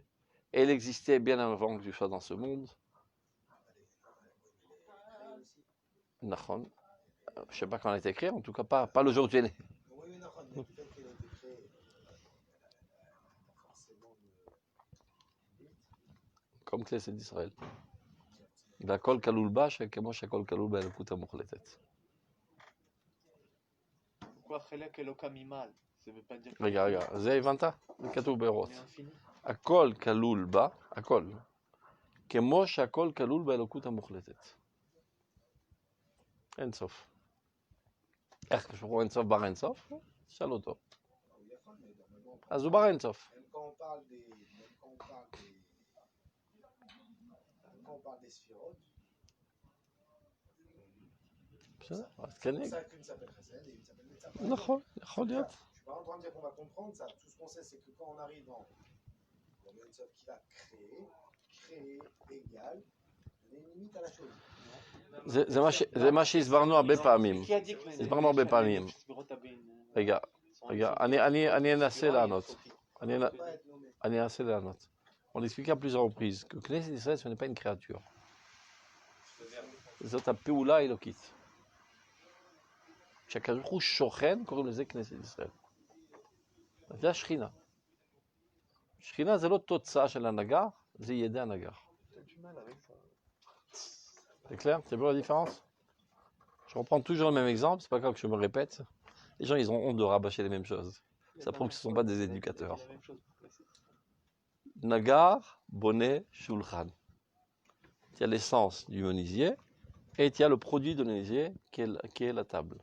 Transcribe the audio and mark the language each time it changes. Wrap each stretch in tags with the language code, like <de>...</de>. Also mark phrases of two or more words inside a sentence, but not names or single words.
<fr>Et elle existait bien avant que tu sois dans ce monde. Nachon. Je ne sais pas quand elle a été créée, en tout cas pas le jour où tu es né. Oui, Nachon, mais peut-être qu'elle a été créée forcément comme Knesset d'Israël.</fr> <he>והכל כלול בה, כמו שהכל כלול באלוקות המוחלטת.</he> <fr>Pourquoi</fr> <he>חלק אלוקה ממעל?</he> <fr>Ça veut pas dire...</fr> <he>רגע, זה הבנת? זה כתוב באורות. הכל כלול בה, הכל. כמו שהכל כלול באלוקות המוחלטת. אין סוף. איך קשור אין סוף בר אין סוף? תשאל אותו. אז הוא בר אין סוף. בסדר, אז כן. נכון, יכול להיות.</he> <fr>Je suis pas en train de dire qu'on va comprendre ça. Tout ce qu'on sait, c'est que quand on arrive dans le Yotzav qui va créer, égal, donner une limite à la chose.</fr> <he>זה מה שהסברנו הרבה פעמים. הסברנו הרבה פעמים. רגע, אני אנסה לענות. אני אנסה לענות.</he> <fr>On explique à plusieurs reprises que Knesset d'Israël, ce n'est pas une créature.</fr> <he>זאת הפעולה האלוקית. כשהקדוש ברוך הוא שוכן, קוראים לזה כנסת ישראל. זה השכינה. שכינה זה לא תוצאה של הנגר, זה ידי הנגר.</he> <fr>C'est clair? C'est bon la différence? Je reprends toujours le même exemple, c'est pas grave que je me répète. Les gens, ils ont honte de rabâcher les mêmes choses. Ça prouve que ce ne sont pas des éducateurs.</fr> <he>נגר, בונה, שולחן.</he> <fr>Il y a l'essence du menuisier et il y a le produit de menuisier qui est la table.</fr>